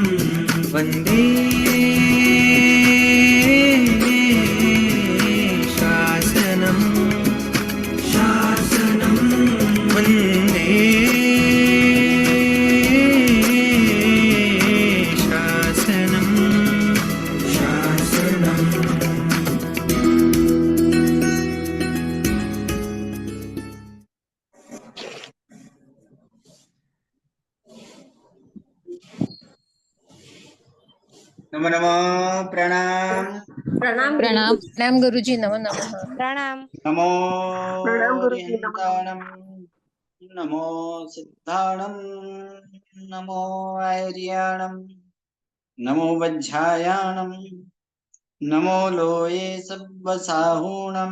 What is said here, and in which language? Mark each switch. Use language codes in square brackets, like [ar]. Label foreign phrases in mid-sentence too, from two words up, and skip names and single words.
[sa] वन्दे शासनं शासनं वन्दे शासनं शासनं। नमो नमः प्रणाम [hi] प्रणाम प्रणाम प्रणाम गुरुजी, [sa] नमो नमः। [hi] प्रणाम [sa] नमो [hi] प्रणाम गुरुजी, नमो [pra] हरिहंताणं नमो सिद्धाणं नमो आर्याणं नमो वज्झायाणं नमो लोये सब्बसाहूणं।